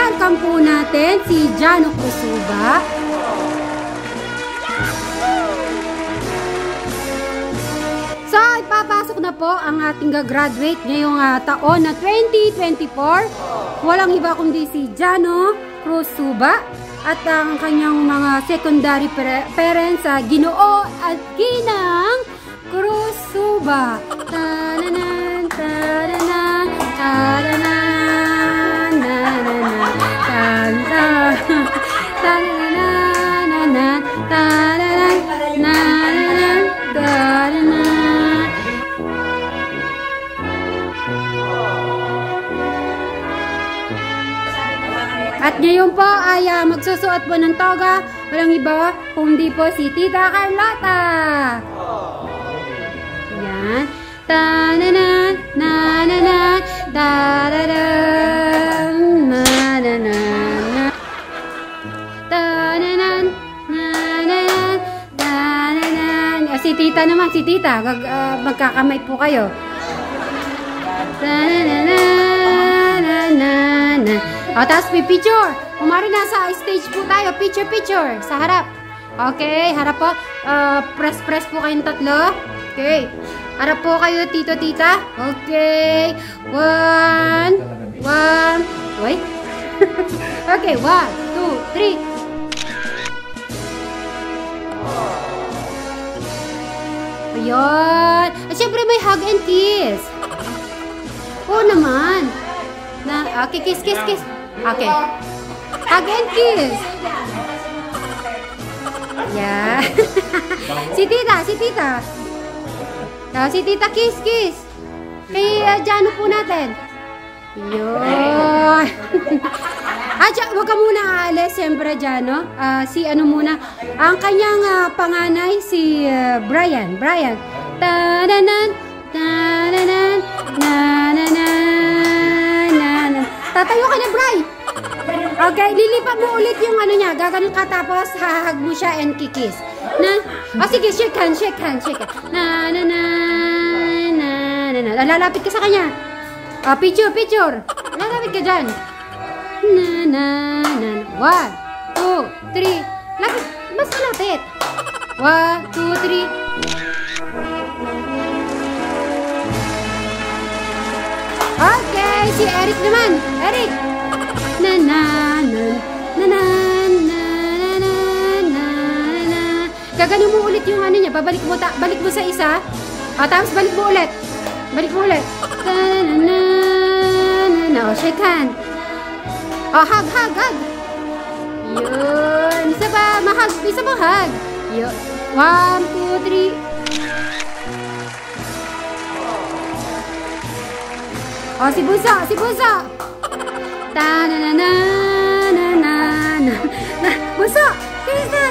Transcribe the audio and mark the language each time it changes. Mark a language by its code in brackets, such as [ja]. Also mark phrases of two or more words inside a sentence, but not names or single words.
[tl] naman po natin si Jano Kusuba. So, ipapasok na po ang ating graduate ngayong taon na 2024. Walang iba kundi si Jano Kusuba at ang kanyang mga [en] secondary parents, [tl] Ginoo at Ginang Kusuba. Tananan, tananan, tananan, tananan, tananan, tananan, tananan, tananan, tananan. At ngayon po ay magsusuot po ng toga. Walang iba kundi po si Tita Carlota. Yan. Tananan, nananan, tararan, nananan, tananan, nananan, tananan. Si Tita naman, si Tita. Magkakamay po kayo. Tananan, nananan. O, tapos picture. Kumari nasa stage po tayo. Picture. Sa harap. Okay, harap po. Press po kayong tatlo. Okay. Harap po kayo, tito, tita. Okay. [en] One. Wait. [tl] Okay, 1, 2, 3. Ayun. At syempre may [en] hug and kiss. [tl] Oo naman. [en] Okay, kiss. Okay. Hug and kiss. Yeah. [tl] Si tita. Si tita, kiss. Kay Jano po natin. Yun. Huwag ka muna aalis, siyempre, Jano. Si ano muna. Ang kanyang panganay, si Brian. Tananan, tananan, nananan. Tatayo ka na, Bri. Okay, lilipat mo ulit yung ano niya. Gaganon ka, tapos hahag mo siya and kikis. Sige, [en] shake hand. [tl] Lalapit ka sa kanya. Picture. Lalapit ka dyan. 1, 2, 3. Lapit. Mas malapit. 1, 2, 3. Okay, si Eric naman. Eric. Gaganon mo ulit yung ano niya. Balik mo sa isa. Tapos balik mo ulit. [en] Shake hand. [tl] Hug. Yun. Isa pa hug. Yun. 1, 2, 3. Si Bunso. Bunso, kinisan.